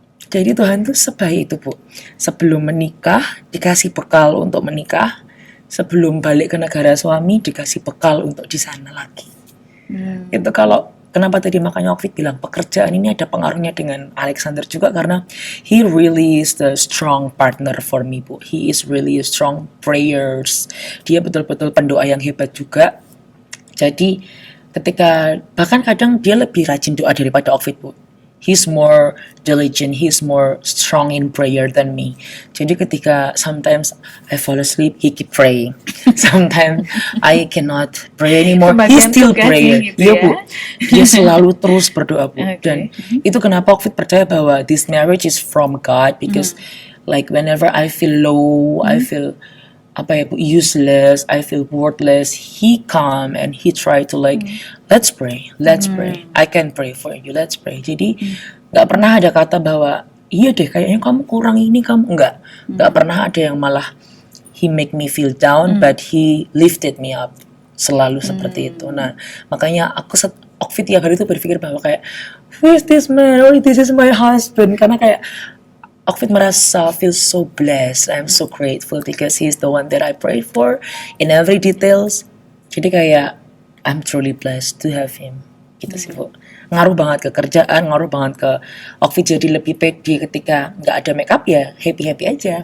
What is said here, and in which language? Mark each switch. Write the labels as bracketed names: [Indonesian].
[Indonesian] Jadi Tuhan tuh sebaik itu Bu. Sebelum menikah dikasih bekal untuk menikah, sebelum balik ke negara suami dikasih bekal untuk di sana lagi. Itu kalau kenapa tadi makanya Okfit bilang pekerjaan ini ada pengaruhnya dengan Alexander juga karena [English] he really is the strong partner for me [Indonesian] Bu. [English] He is really a strong prayers. [Indonesian] Dia betul-betul pendoa yang hebat juga. Jadi ketika bahkan kadang dia lebih rajin doa daripada Okfit Bu. [English] He's more diligent, he's more strong in prayer than me. [Indonesian] Jadi ketika [English] sometimes I fall asleep, he keep praying. Sometimes I cannot pray anymore, he still praying. [Indonesian] Gitu ya? Bu, dia selalu terus berdoa Bu. [English] Okay. [Indonesian] Dan itu kenapa Okfit percaya bahwa [English] this marriage is from God because like whenever I feel low, I feel useless, I feel worthless, he come and he try to like let's pray, I can pray for you, let's pray. [Indonesian] Jadi nggak pernah ada kata bahwa iya deh kayaknya kamu kurang ini, kamu nggak pernah ada yang malah [English] he make me feel down, but he lifted me up, [Indonesian] selalu seperti itu. Nah makanya aku Okfit tiap hari itu berpikir bahwa kayak [English] who is this man, oh this is my husband, [Indonesian] karena kayak Okfit merasa [English] feel so blessed. I'm so grateful because he's the one that I prayed for in every details. [Indonesian] Jadi kayak [English] I'm truly blessed to have him. [Indonesian] Gitu sih Bu. Ngaruh banget ke kerjaan, ngaruh banget ke Okfit jadi lebih pede ketika nggak ada makeup ya happy aja.